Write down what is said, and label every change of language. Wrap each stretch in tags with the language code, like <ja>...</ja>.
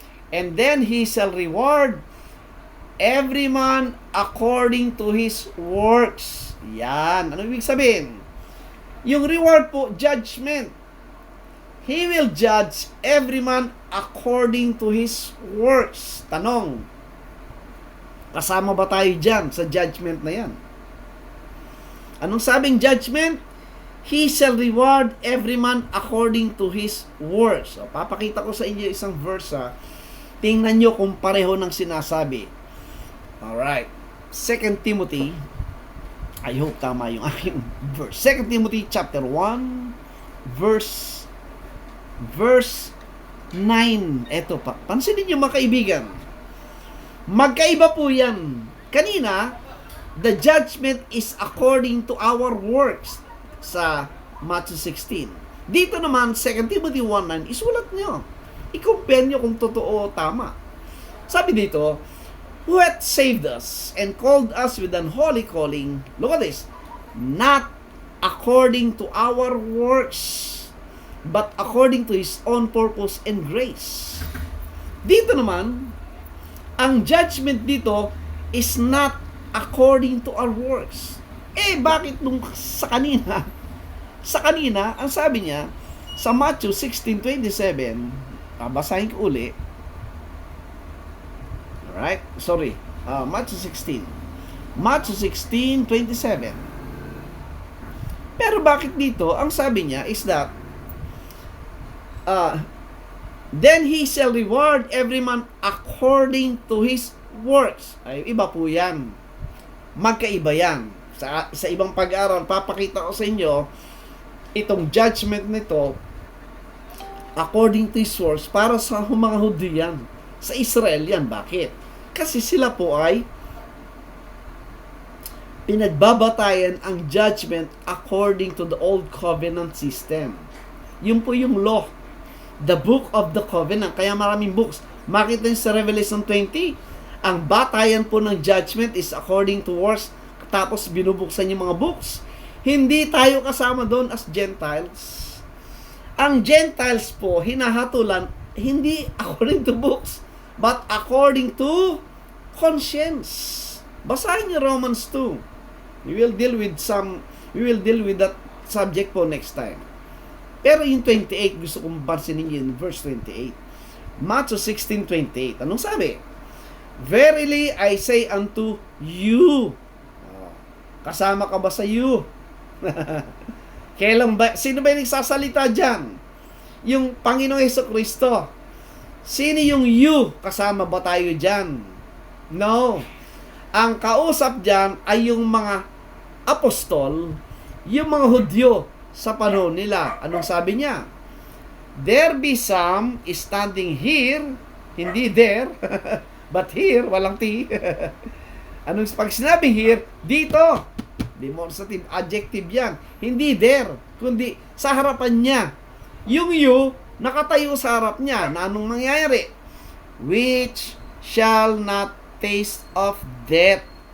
<en>And then He shall reward every man according to his works.</en> <tl>Yan. Ano ibig sabihin? Yung reward po,</tl> <en>judgment. He will judge every man according to his works.</en> <tl>Tanong, kasama ba tayo dyan sa judgment na yan? Anong sabing judgment?</tl> <en>He shall reward every man according to his works.</en> <tl>So, papakita ko sa inyo isang verse. Tingnan nyo kung pareho ng sinasabi. Alright.</tl> <en>2 Timothy. I hope</en> <tl>tama yung aking</tl> <en>verse. 2 Timothy chapter 1 verse 9.</en> <tl>Eto pa. Pansinin nyo mga kaibigan. Magkaiba po yan. Kanina,</tl> <en>the judgment is according to our works sa Matthew 16.</en> <tl>Dito naman, 2 Timothy 1:9, isulat nyo. I-compare nyo kung totoo o tama. Sabi dito,</tl> <en>who hath saved us and called us with an holy calling, look at this, not according to our works, but according to His own purpose and grace.</en> <tl>Dito naman,</tl> <en>Ang judgment dito is not according to our works.</en> <tl>Bakit nung sa kanina? Sa kanina, ang sabi niya, sa Matthew 16:27, basahin ko uli.</tl> <en>Alright? Sorry. Matthew 16. Matthew 16:27.</en> <tl>Pero bakit dito, ang sabi niya</tl> <en>is that, then he shall reward every man according to his works.</en> <tl>Ay, iba po yan. Magkaiba yan. Sa ibang pag-aaral, papakita ko sa inyo, itong judgment nito,</tl> <en>according to his works,</en> <tl>para sa mga Hudyo yan. Sa Israel yan. Bakit? Kasi sila po ay pinagbabatayan ang judgment</tl> <en>according to the Old Covenant system.</en> <tl>Yun po yung law.</tl> <en>The book of the covenant.</en> <tl>Kaya maraming books. Makita nyo sa Revelation 20, ang batayan po ng judgment</tl> <en>is according to works.</en> <tl>Tapos binubuksan yung mga books. Hindi tayo kasama doon as Gentiles.</tl> <en>Ang Gentiles po,</en> <tl>hinahatulan, hindi</tl> <en>according to books, but according to conscience.</en> <tl>Basahin niyo</tl> <en>Romans 2. We will deal with that subject po next time.</en> <tl>Pero yung 28, gusto kong pansinin yun, verse 28. Matthew 16:28. Anong sabi?</tl> <en>Verily I say unto you.</en> <tl>Kasama ka ba sa you? Kailan ba? Sino ba yung nagsasalita dyan? Yung Panginoong Jesucristo. Sino yung you? Kasama ba tayo dyan? No. Ang kausap dyan ay yung mga apostol, yung mga Hudyo sa panahon nila. Anong sabi niya?</tl> <en>There be some standing here, hindi there, but here,</en> <tl>walang T. Anong pag sinabing here, dito.</tl> <en>Demonstrative adjective</en> <tl>yan. Hindi there, kundi sa harapan niya. Yung you, nakatayo sa harap niya. Na anong mangyayari?</tl> <en>Which shall not taste of death.</en>